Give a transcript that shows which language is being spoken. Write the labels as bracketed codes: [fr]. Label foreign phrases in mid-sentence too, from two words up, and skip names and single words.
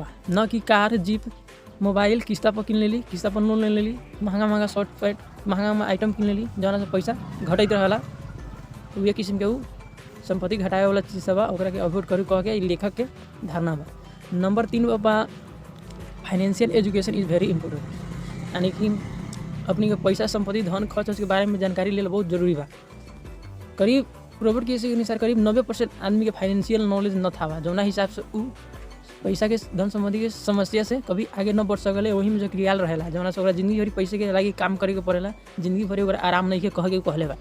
[bho] न कि कार जीप मोबाइल किस्ता पर किन लेली, किस्ता पर लोन ले लेली, महंगा [en] shirt pant [bho] महंगा आइटम किन लेली, जौना से पैसा घटत रहला। तो ये किस्म के वो संपत्ति घटाए वाला चीज़ सब ओकरा के अवॉइड करू कह के लेखक के धारणा बा। [en] नंबर 3 बा financial education is very important, [bho] यानी कि अपनी के पैसा संपत्ति धन खर्च के बारे में जानकारी लेना बहुत जरूरी बा। करीब रॉबर्ट कियोसाकी के अनुसार करीब 90% आदमी के [en] financial knowledge [bho] न था बा, जौना हिसाब से वो पैसा के धन संबंधी के समस्या से कभी आगे न बढ़ सकले, वही में जो क्रियाल रहेला, जौना से ओकरा जिंदगी भर पैसे के लागी काम करे के पड़ेला, जिंदगी भर ओकरा आराम नहीं के कहले बा।